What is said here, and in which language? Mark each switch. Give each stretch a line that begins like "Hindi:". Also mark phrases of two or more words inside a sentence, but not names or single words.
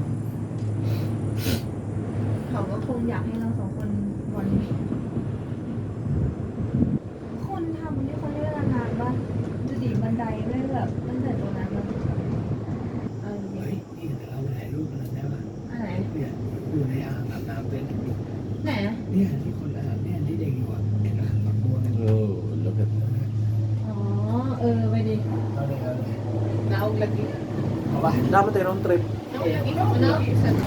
Thai: เขาก็คงอยากให้เราสองคนวันนี้คนทำนี่เขาใช้เวลานานป่ะดูดิบันไดไม่แบบตั้งแต่ตรงนั้นมาถึงเออ เฮ้ยนี่แต่เราถ่ายรูปกันได้ป่ะ อะไร เนี่ยอยู่ในอ่างอาบน้ำเป็น ไหนอะ เนี่ยที่คนอาบเนี่ยที่เด็กอยู่อ่ะเห็นไหมฝักบัวเนี่ย
English: Oh, look at that.
Thai: อ๋อเออไปดิ เอาเลยเอาเลย
Cebuano: naog lagi
Thai: เอาป่ะ
Filipino: Dapat tayo
English: road trip.
Cebuano: naog lagi naog sa